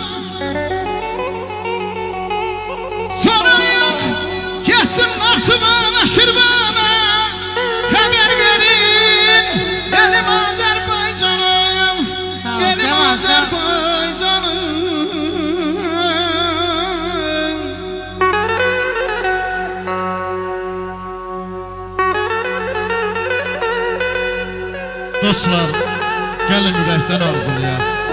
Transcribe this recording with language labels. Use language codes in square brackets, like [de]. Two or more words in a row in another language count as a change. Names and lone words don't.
[tr] Sarayım gelsin Naxçıvana, Şirvana. Haber verin benim Azerbaycanım, Sağ ol, benim sağ ol, sağ ol. Azerbaycanım. [az] Dostlar, gəlin ürəkdən arzulayaq.